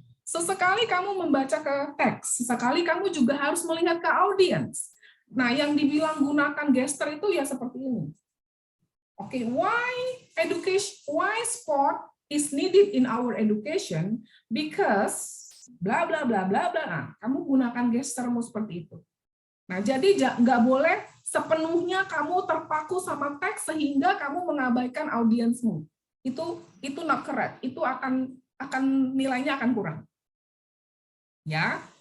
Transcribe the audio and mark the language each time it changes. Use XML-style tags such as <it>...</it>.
<id>Sesekali kamu membaca ke teks, sesekali kamu juga harus melihat ke audience. Nah, yang dibilang gunakan gesture itu ya seperti ini.</id> <en>Oke, why sport is needed in our education? Because bla bla bla bla bla.</en> <id>Nah, kamu gunakan gesturmu seperti itu. Nah, jadi nggak boleh sepenuhnya kamu terpaku sama teks sehingga kamu mengabaikan audiensmu. Itu</id> <en>not correct.</en> <id>Itu akan nilainya akan kurang. Ya.</id>